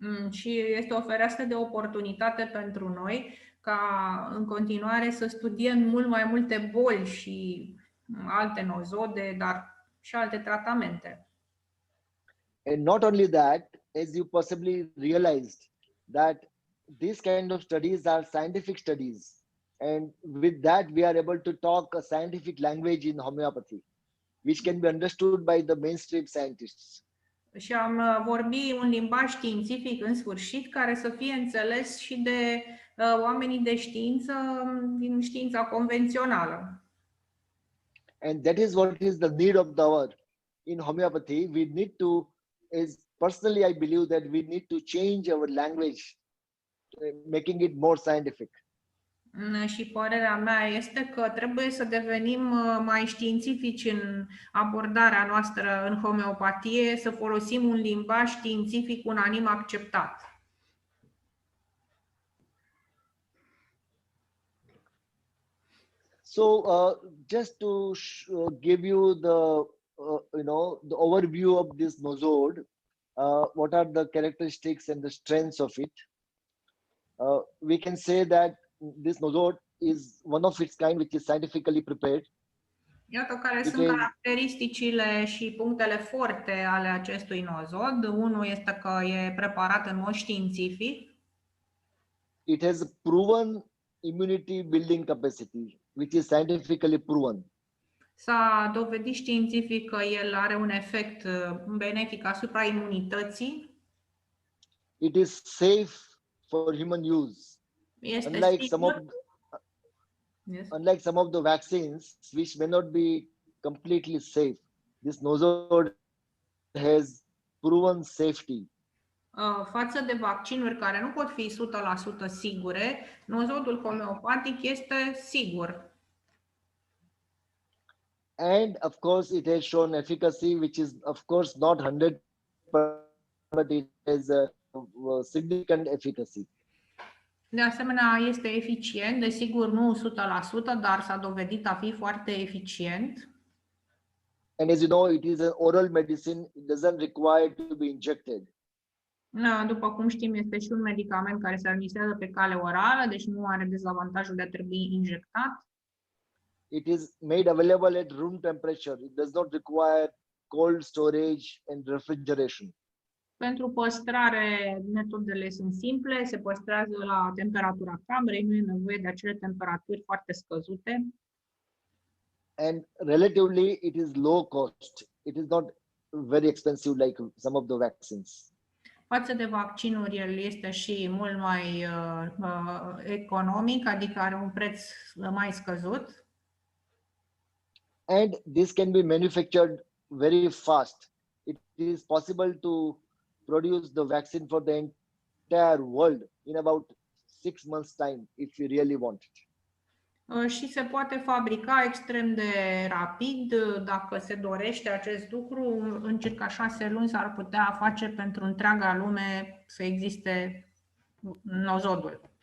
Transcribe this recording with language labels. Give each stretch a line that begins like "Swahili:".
Romanian: Și este o fereastră de oportunitate pentru noi ca în continuare să studiem mult mai multe boli și alte nosode, dar și alte tratamente.
English: And not only that, as you possibly realized, that these kind of studies are scientific studies, and with that we are able to talk a scientific language in homeopathy, which can be understood by the mainstream scientists.
Romanian: Și am vorbit un limbaj științific în sfârșit care să fie înțeles și de oamenii de știință din știința convențională.
English: And that is what is the need of the hour. In homeopathy, we need to, personally I believe that we need to change our language, making it more scientific.
Romanian: Și părerea mea este că trebuie să devenim mai științifici în abordarea noastră în homeopatie, să folosim un limbaj științific unanim acceptat.
English: So just to give you the overview of this nosod, what are the characteristics and the strengths of it? we can say that this nosod is one of its kind which is scientifically prepared.
Romanian: Iată care
English: It
Romanian: sunt
English: is
Romanian: caracteristicile și punctele forte ale acestui nosod. Unul este că e preparat în mod științific.
English: it has proven immunity building capacity, which is scientifically proven.
Romanian: S-a dovedit științific că el are un efect benefic asupra imunității.
English: It is safe for human use.
Romanian: Este
English: Unlike
Romanian: sigur.
English: Yes. unlike some of the vaccines, which may not be completely safe, this nosod has proven safety.
Romanian: Față de vaccinuri care nu pot fi 100% sigure, nosodul homeopatic este sigur.
English: And of course, it has shown efficacy, which is of course not 100%, but it has a significant efficacy.
Romanian: De asemenea, este eficient, desigur nu 100%, dar s-a dovedit a fi foarte eficient.
English: And as you know, it is an oral medicine. It doesn't require to be injected.
Romanian: După cum știm, este și un medicament care se administrează pe cale orală, deci nu are dezavantajul de a trebui injectat.
English: It is made available at room temperature. It does not require cold storage and refrigeration.
Romanian: Pentru păstrare, metodele sunt simple, se păstrează la temperatura camerei, nu e nevoie de acele temperaturi foarte scăzute.
English: And relatively, it is low cost. It is not very expensive like some of the vaccines.
Romanian: Față de vaccinuri, el este și mult mai economic, adică are un preț mai scăzut.
English: And this can be manufactured very fast. It is possible to produce the vaccine for the entire world in about 6 months' time, if you really want it.
Romanian: Și se poate fabrica extrem de rapid, dacă se dorește acest lucru, în circa 6 luni s-ar putea face pentru întreaga lume să existe nosodul.